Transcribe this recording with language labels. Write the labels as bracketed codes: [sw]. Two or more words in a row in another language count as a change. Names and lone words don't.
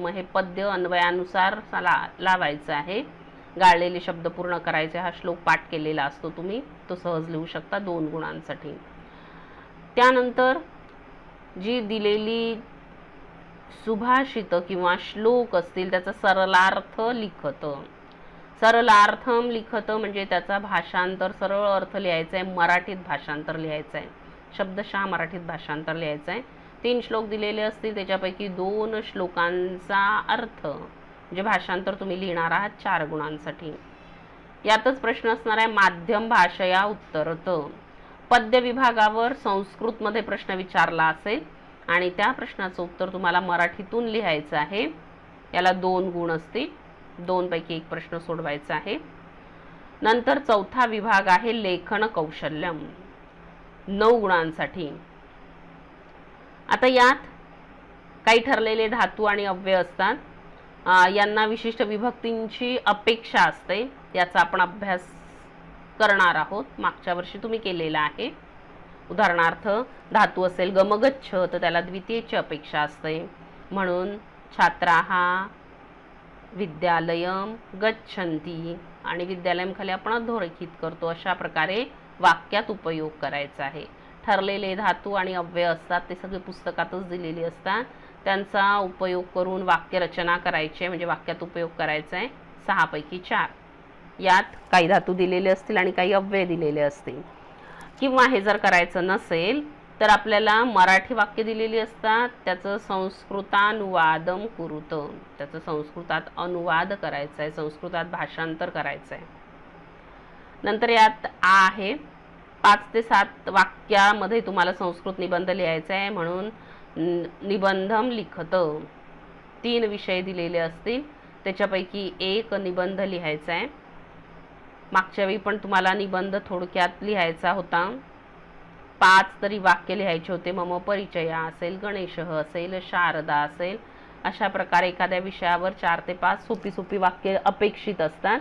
[mr] मग हे पद्य अन्वयानुसार लावायचं आहे. गाळलेले शब्द पूर्ण करायचे. हा श्लोक पाठ केलेला असतो तुम्ही, तो सहज लिहू शकता 2 गुणांसाठी. त्यानंतर जी दिलेली सुभाषित किंवा श्लोक असतील त्याचा [sa] सरलार्थ लिखत. सरलार्थम लिखत [mr] म्हणजे त्याचा भाषांतर, सरळ अर्थ लिहायचा आहे, मराठीत भाषांतर लिहायचं आहे, शब्दशः मराठीत भाषांतर लिहायचं आहे. 3 श्लोक दिलेले असतील, त्याच्यापैकी 2 श्लोकांचा अर्थ म्हणजे भाषांतर तुम्ही लिहिणार आहात 4 गुणांसाठी. यातच प्रश्न असणार आहे [sa] माध्यम भाषया उत्तरत. [mr] पद्य विभागावर संस्कृतमध्ये प्रश्न विचारला असेल आणि त्या प्रश्नाचं उत्तर तुम्हाला मराठीतून लिहायचं आहे. याला 2 गुण असतील. 2 पैकी 1 प्रश्न सोडवायचा आहे. नंतर चौथा विभाग आहे [sa] लेखन कौशल्यम, [mr] 9 गुणांसाठी. आता यात काही ठरलेले धातू आणि अव्यय असतात. यांना विशिष्ट विभक्तींची अपेक्षा असते. याचा आपण अभ्यास करणार आहोत. मागच्या वर्षी तुम्ही केलेला आहे. उदाहरणार्थ धातू असेल गमगच्छ तर त्याला द्वितीयेची अपेक्षा असते. म्हणून [sa] छात्राः विद्यालयम गच्छन्ति [mr] आणि विद्यालयम खाली आपण अधोरेखित करतो. अशा प्रकारे वाक्यात उपयोग करायचा आहे. ठरलेले धातू आणि अव्यय असतात, ते सगळे पुस्तकातच दिलेले असतात. त्यांचा उपयोग करून वाक्य रचना करायची, म्हणजे वाक्यात उपयोग करायचा आहे 6 पैकी 4. यात काही धातू दिलेले असतील आणि काही अव्यय दिलेले असतील. किंवा हे जर करायचं नसेल तर आपल्याला मराठी वाक्य दिलेली असतात, त्याचं [sa] संस्कृतानुवादम कुरुत, [mr] त्याचं संस्कृतात अनुवाद करायचा आहे, संस्कृतात भाषांतर करायचं आहे. नंतर यात आहे 5 ते 7 वाक्यामध्ये तुम्हाला संस्कृत निबंध लिहायचा आहे. म्हणून [sa] निबंधम लिखत [mr] 3 विषय दिलेले असतील, त्याच्यापैकी 1 निबंध लिहायचा आहे. मागच्या वेळी पण तुम्हाला निबंध थोडक्यात लिहायचा होता. 5 तरी वाक्य लिहायचे होते. [sa] मम परिचय [mr] असेल, गणेश असेल, शारदा असेल. अशा प्रकारे एखाद्या विषयावर 4 ते 5 सोपी सोपी वाक्य अपेक्षित असतात.